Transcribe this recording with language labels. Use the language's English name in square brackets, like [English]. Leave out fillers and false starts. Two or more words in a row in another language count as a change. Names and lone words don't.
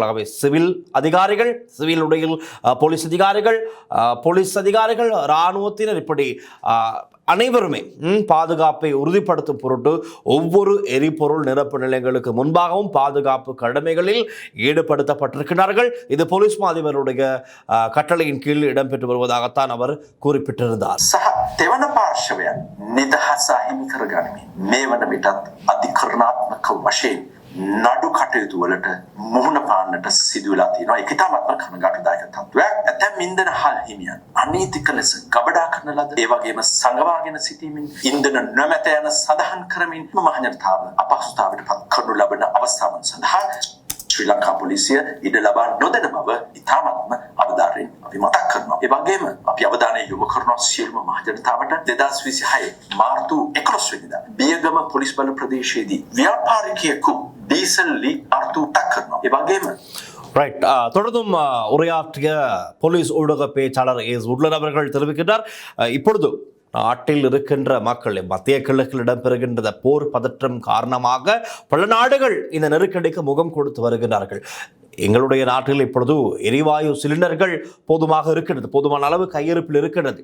[Tamil] ஆகவே சிவில் அதிகாரிகள், சிவில் உடையில் போலீஸ் அதிகாரிகள், இராணுவத்தினர், இப்படி அனைவருமே பாதுகாப்பை உறுதிப்படுத்தும் பொருட்டு ஒவ்வொரு எரிபொருள் நிரப்பு நிலையங்களுக்கு முன்பாகவும் பாதுகாப்பு கடமைகளில் ஈடுபடுத்தப்பட்டிருக்கிறார்கள். இது போலீஸ் மாதிபருடைய கட்டளையின் கீழ் இடம்பெற்று வருவதாகத்தான் அவர் குறிப்பிட்டிருந்தார். [Sinhala] දෙවන පාර්ශවයන් නිදහස අහිමි කරගනිමින් මේ වන විටත් අධිකරණාත්මක වශයෙන් නඩු කටයුතු වලට මුහුණ පාන්නට සිදු වෙලා තියෙනවා. ඒක ඉතාමත්ම කනගාටුදායක තත්ත්වයක්. ඇතැම් ඉන්ධන හල් හිමියන් අනීතික ලෙස ගබඩා කරන ලද, ඒ වගේම සංගවාගෙන සිටීමෙන් ඉන්ධන නොමැත යන සඳහන් කරමින් මහජනතාව අපහසුතාවයට පත් කරනු ලබන අවස්ථාවන් සඳහා ශ්‍රී ලංකා පොලිසිය ඉඩ ලබා නොදෙන බව ඉතාමත්ම අවධානයෙන් අපි මතක් කරනවා. ඒ වගේම අපි අවධානය යොමු කරනවා සියලුම මහජනතාවට 2026 මාර්තු 11 වෙනිදා බියගම පොලිස් බල ප්‍රදේශයේදී ව්‍යාපාරිකයෙකු ඩීසල් ලිටර් 8ක් කරනවා. ඒ වගේම [Tamil] ரைட். தொடர்ந்தும் உரையாற்றிய போலீஸ் ஊடக பேச்சாளர் ஏஎஸ் உட்லர் அவர்கள் தெரிவிக்கின்றார், இப்பொழுது நாட்டில் இருக்கின்ற மக்கள், மத்திய கிழக்கில் இடம்பெறுகின்ற போர் பதற்றம் காரணமாக பல நாடுகள் இந்த நெருக்கடிக்கு முகம் கொடுத்து வருகிறார்கள். எங்களுடைய நாட்டில் இப்பொழுது எரிவாயு சிலிண்டர்கள் போதுமாக இருக்கின்றது, போதுமான அளவு கையிருப்பில் இருக்கின்றது.